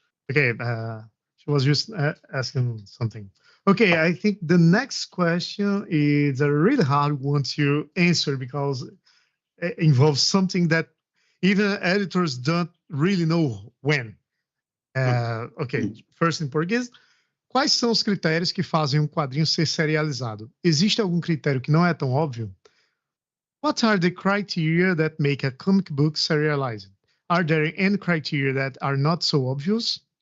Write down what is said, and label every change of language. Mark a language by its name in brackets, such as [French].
[English] Okay, she was just asking something. Okay, I think the next question is a really hard one to answer because it involves something that even editors don't really know when. Ok, first in português. [Portuguese] Quais são os critérios que fazem um quadrinho ser serializado? Existe algum critério que não é tão óbvio? [English] What are the criteria that make a comic book serialized? Are there any criteria that are not so obvious?